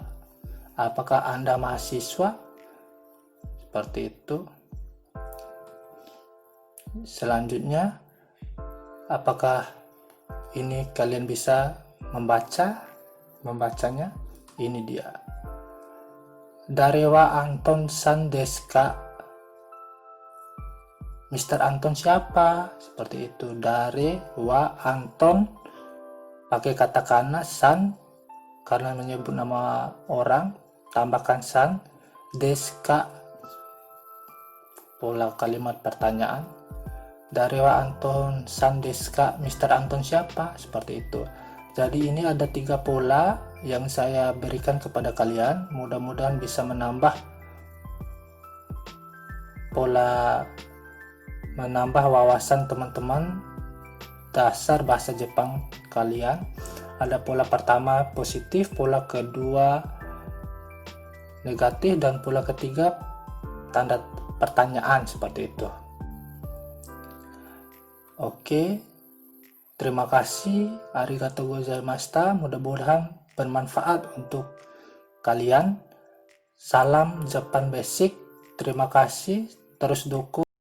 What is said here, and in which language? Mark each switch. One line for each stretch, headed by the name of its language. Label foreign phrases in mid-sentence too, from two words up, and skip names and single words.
Indonesian: Apakah Anda mahasiswa? Seperti itu. Selanjutnya, apakah ini kalian bisa membacanya? Ini dia.
Japanese: 誰はアントンさんですか?
Indonesian: Mr. Anton siapa? Seperti itu. Darewa Anton pakai katakana, san karena menyebut nama orang, tambahkan san,
Japanese: ですか,
Indonesian: pola kalimat pertanyaan.
Japanese: 誰はアントンさんですか, Mr.
Indonesian: Anton siapa? Seperti itu. Jadi ini ada 3 pola yang saya berikan kepada kalian. Mudah-mudahan bisa menambah wawasan teman-teman dasar bahasa Jepang kalian. Ada pola pertama positif, pola kedua negatif, dan pola ketiga tanda pertanyaan seperti itu. Oke, terima kasih.
Japanese: ありがとうございました.
Indonesian: Mudah-mudahan bermanfaat untuk kalian. Salam Japan Basic. Terima kasih. Terus dukung